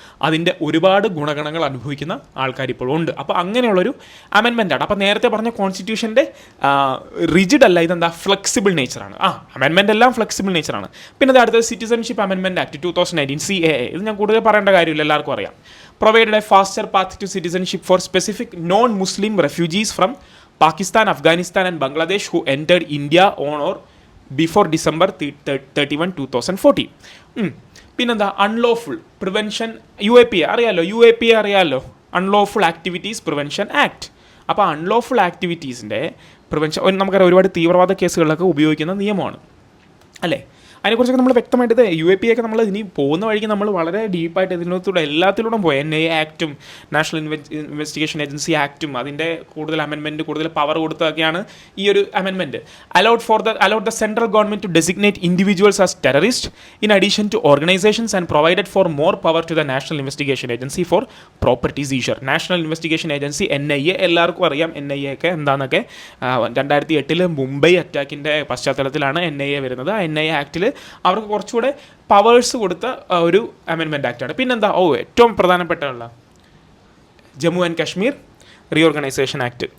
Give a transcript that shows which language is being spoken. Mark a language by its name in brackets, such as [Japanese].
[Malayalam] അതിൻ്റെ ഒരുപാട് ഗുണഗണങ്ങൾ അനുഭവിക്കുന്ന ആൾക്കാർ ഇപ്പോഴും ഉണ്ട്. അപ്പോൾ അങ്ങനെയുള്ളൊരു അമെൻമെൻറ്റാണ്. അപ്പോൾ നേരത്തെ പറഞ്ഞ കോൺസ്റ്റിറ്റ്യൂഷൻ്റെ റിജിഡ് അല്ല, ഇതെന്താ ഫ്ലെക്സിബിൾ നേച്ചറാണ്. അമെൻമെൻ്റ് എല്ലാം ഫ്ലെക്സിബിൾ നേച്ചറാണ്. പിന്നെ അത് അടുത്തത് സിറ്റിസൺഷിപ്പ് അമെൻമെൻറ്റ് ആക്ട് 2019 CAA. ഇത് ഞാൻ കൂടുതൽ പറയേണ്ട കാര്യമില്ല, എല്ലാവർക്കും അറിയാം. [English] Provided a faster path to citizenship for specific non-Muslim refugees from Pakistan, Afghanistan and Bangladesh who entered India on or before December 31, 2014. [Malayalam] പിന്നെന്താ അൺലോഫുൾ പ്രിവെൻഷൻ UAPA അറിയാമല്ലോ, അൺലോഫുൾ ആക്ടിവിറ്റീസ് പ്രിവെൻഷൻ ആക്ട്. അപ്പോൾ അൺലോഫുൾ ആക്ടിവിറ്റീസിൻ്റെ പ്രിവെൻഷൻ നമുക്കറിയാം ഒരുപാട് തീവ്രവാദ കേസുകളിലൊക്കെ ഉപയോഗിക്കുന്ന നിയമമാണ് അല്ലേ. അതിനെക്കുറിച്ചൊക്കെ നമ്മൾ വ്യക്തമായിട്ട് UAPA ഒക്കെ നമ്മൾ ഇനി പോകുന്ന വഴിക്ക് നമ്മൾ വളരെ ഡീപ്പായിട്ട് ഇതിനകത്തൂടെ എല്ലാത്തിലൂടെ പോയി. NIA ആക്റ്റും നാഷണൽ ഇൻവെസ്റ്റിഗേഷൻ ഏജൻസി ആക്റ്റും അതിൻ്റെ കൂടുതൽ അമെൻമെൻറ്റ് കൂടുതൽ പവർ കൊടുത്തതൊക്കെയാണ് ഈ ഒരു amendment. [English] allowed the central government to designate individuals as terrorists in addition to organizations and provided for more power to the National Investigation Agency for property seizure. [Malayalam] National investigation agency NIA എല്ലാവർക്കും അറിയാം NIA ഒക്കെ എന്താണെന്നൊക്കെ. 2008 മുംബൈ അറ്റാക്കിൻ്റെ പശ്ചാത്തലത്തിലാണ് NIA വരുന്നത്. ആ NIA ആക്റ്റിൽ അവർക്ക് കുറച്ചുകൂടെ powers കൊടുത്ത ഒരു അമെൻമെൻറ്റ് ആക്റ്റാണ്. പിന്നെന്താ ഏറ്റവും പ്രധാനപ്പെട്ടുള്ള Jammu and Kashmir reorganisation act.